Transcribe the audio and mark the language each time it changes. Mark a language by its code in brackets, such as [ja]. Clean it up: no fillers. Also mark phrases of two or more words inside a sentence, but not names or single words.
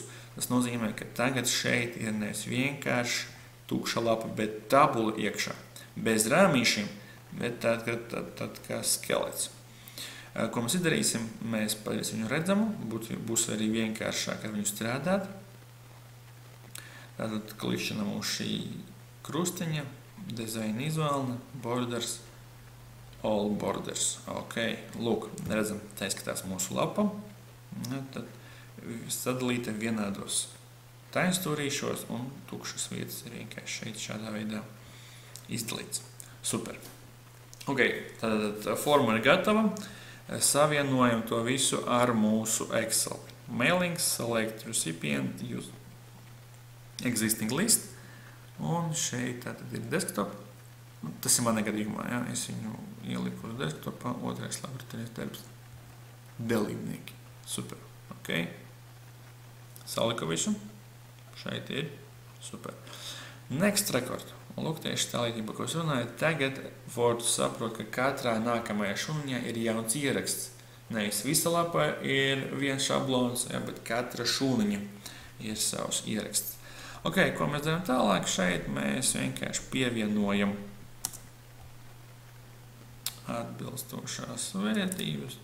[lv] Tas nozīmē, ka tagad šeit ir nevis vienkārši tukša lapa, bet tabula iekšā. Bez rāmīšiem, bet tad kā skelets. Ko mēs izdarīsim? Mēs padarīsim viņu redzamu, būs arī vienkāršāk ar viņu strādāt. Tātad klikšķinam uz šī krustiņa, [en] design izvēlne, borders, all borders. [lv] Ok, lūk, redzam, tā izskatās mūsu lapa. Tad sadalīta vienādos taņstūrīšos un tukšas vietas ir vienkārši šeit šādā veidā izdalīts. Super. Ok, tad forma ir gatava. Savienojam to visu ar mūsu Excel. [en] Mailings, select recipient, use existing list. [lv] Un šeit tātad ir desktop. Tas ir manā gadījumā, ja? Es viņu ieliku uz desktopā. Otrais laboratorijas darbs. Dalībnieki. Super. Ok. Saliku visu. Šeit ir. [en] Super. Next record. [lv] Lūk, tieši tā līdzība, ko es runāju. Tagad Word saprot, ka katrā nākamajā šūniņā ir jauns ieraksts. Nevis visa lapā ir viens šablons, ja, bet katra šūniņa ir savs ieraksts. Ok, ko mēs darām tālāk? Šeit mēs vienkārši pievienojam atbilstošās vērtības.